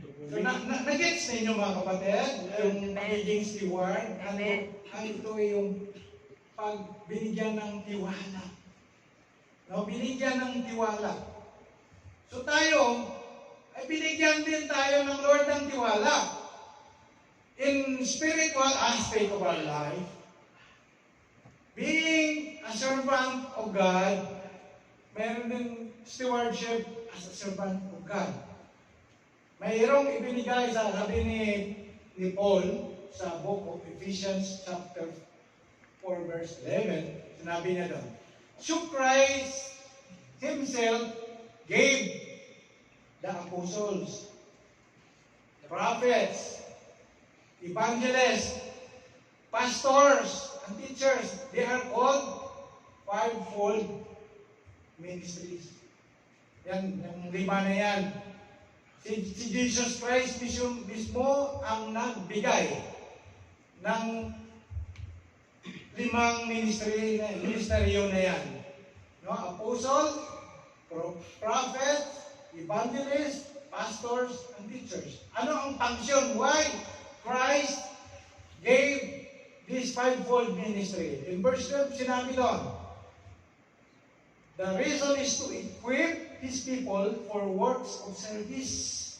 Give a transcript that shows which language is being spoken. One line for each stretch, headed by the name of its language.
Filipino: So, na-gets ninyo mga kapatid, yung magiging steward, ano ito yung pagbinigyan ng tiwala. No, binigyan ng tiwala. So tayo, ay binigyan din tayo ng Lord ng tiwala.
English: In spiritual aspect of our life, being a servant of God, meron din stewardship as a servant of God.
Filipino: Mayroong ibinigay sa sabi ni Paul sa book of Ephesians chapter 4 verse 11, sinabi niya doon,
English: so Christ Himself gave the apostles, the prophets, evangelists, pastors, and teachers. They are called fivefold ministries.
Filipino: Yan, yung lima na yan. Si Jesus Christ mismo ang nagbigay ng limang ministeryo na yan. No?
English: Apostle, prophets, evangelists, pastors, and teachers.
Filipino: Ano ang function?
English: Why Christ gave this fivefold ministry? In verse 12,
Filipino: sinabi doon,
English: the reason is to equip His people for works of service.